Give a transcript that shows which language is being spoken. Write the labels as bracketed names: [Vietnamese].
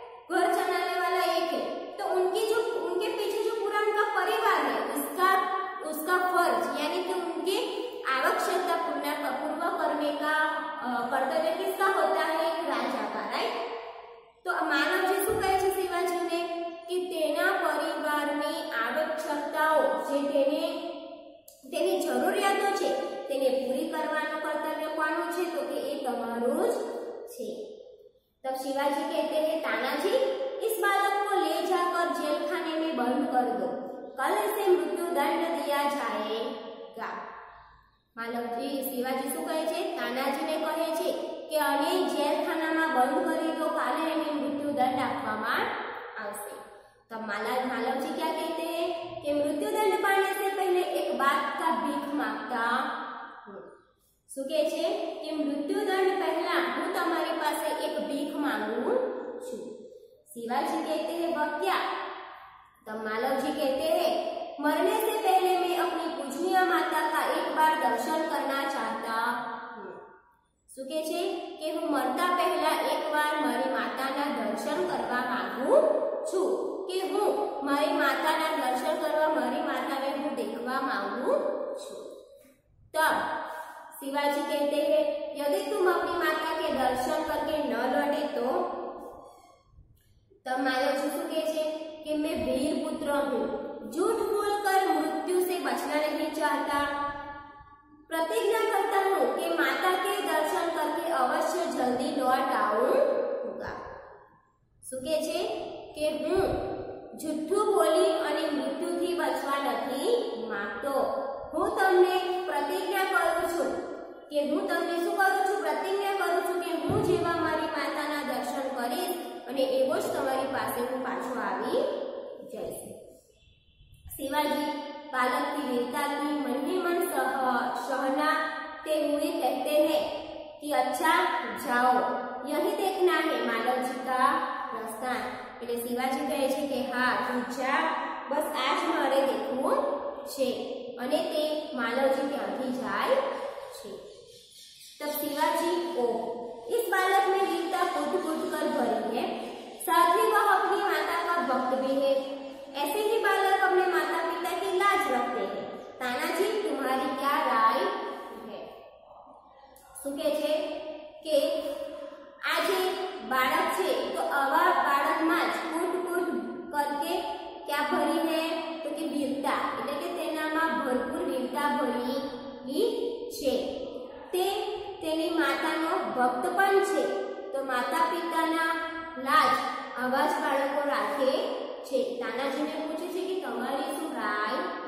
[Hindi] घर चलाने वाला एक है, तो उनके पीछे जो पूरा उनका परिवार है उसका फर्ज यानी कि उनके आवश्यकता पूर्ण करने का कर्तव्य किसका होता है? एक राजा का, राइट। [Gujarati] तो मानवजी શું કહે છે શિવાજીને કે તેના પરિવારની આવશ્યકતાઓ જે તેની જરૂરિયાતો છે તેને પૂરી કરવાનું કર્તવ્ય કોનું છે? તો કે એ તમારું જ છે। [Hindi] तब शिवाजी कहते हैं तानाजी इस बालक को ले जाकर जेल खाने में बंद कर दो, कल इसे मृत्यु दंड दिया जाएगा। [Gujarati] मानवजी शिवाजी શું કહે છે? તાનાજીને કહે છે કે આને જેલખાનામાં બંધ કરી દો, કાલે એને મૃત્યુ દંડ આપવામાં આવશે। [Hindi] तब मालवजी क्या कहते हैं कि मृत्यु दंड पाने से पहले एक बात का भीख मांगता हूँ। [Gujarati] શું કહે છે કે મૃત્યુ દંડ પહેલા હું તમારી પાસે એક ભીખ માંગુ છું। [Hindi] शिवाजी कहते हैं वह क्या? तब मालवजी कहते हैं मरने से पहले मैं अपनी पूजनीय माता का एक बार दर्शन करना चाहता हूँ। [Gujarati] શું કહે છે કે હું મરતા પહેલા એકવાર મારી માતાના દર્શન કરવા માંગુ છું, કે હું મારી માતાના દર્શન કરવા મારી માતાને હું देखવા માંગુ છું। [Hindi] तब शिवाजी कहते हैं यदि तुम अपनी माता के दर्शन करके न लौटे तो? तब मालवजी [Gujarati] શું કહે છે [Hindi] कि मैं वीर पुत्र हूँ, झूठ बोलकर मृत्यु से बचना नहीं चाहता, प्रतिज्ञा करता हूँ कि माता के दर्शन करके अवश्य जल्दी लौट आऊंगा। [Gujarati] શું કહે છે કે હું જુઠ્ઠું બોલી અને મૃત્યુથી બચવા નથી માંગતો, હું તમને પ્રતિજ્ઞા કરું છું કે પ્રતિજ્ઞા કરું છું કે હું જેવા મારી માતાના દર્શન કરીશ અને એવો જ તમારી પાસે હું પાછો આવી જઈશ। [Hindi] शिवाजी बालक की वीरता की मन ही मन सहनाते हुए कहते हैं कि अच्छा जाओ, यही देखना है मालव जी का प्रस्थान। [Gujarati] એટલે શિવાજી કહે છે કે હા તું જા, બસ આ જ મારે દેખવું છે, અને તે માલવજી ત્યાંથી જાય છે। [Hindi] तब शिवाजी को इस बालक में वीरता कूट-कूट कर भरी है, साथ ही वह अपनी माता का भक्त भी है, ऐसे ही बालक अपने माता पिता की लाज रखते हैं। तानाजी तुम्हारी क्या राय है? [Gujarati] શું કહે છે કે આ જે બાળક છે તો આવા બાળકમાં જ કૂટ કૂટ કરકે [Hindi] क्या भरी है [Gujarati] तो कि वीरता એટલે કે તેનામાં ભરપૂર વીરતા ભરેલી છે તે તેની માતાનો ભક્ત પણ છે તો માતા પિતાના લાજ આવા જ બાળકો રાખે છે તાનાજીને પૂછે છે કે તમારી શું રાય